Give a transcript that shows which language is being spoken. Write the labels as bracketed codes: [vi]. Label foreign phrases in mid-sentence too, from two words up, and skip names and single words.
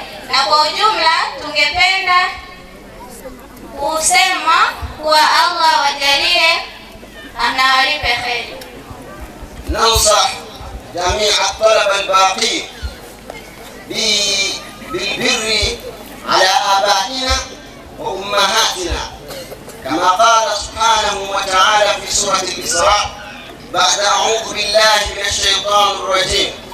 [sw] Na kwa ujumla tungependa kusema kuwa Allah wajalie na walipe kheri. [ar] ننصح جميع الطلبة الباقين بالبر على آبائنا وأمهاتنا، كما قال سبحانه وتعالى في سورة الإسراء بعد أعوذ بالله من الشيطان الرجيم: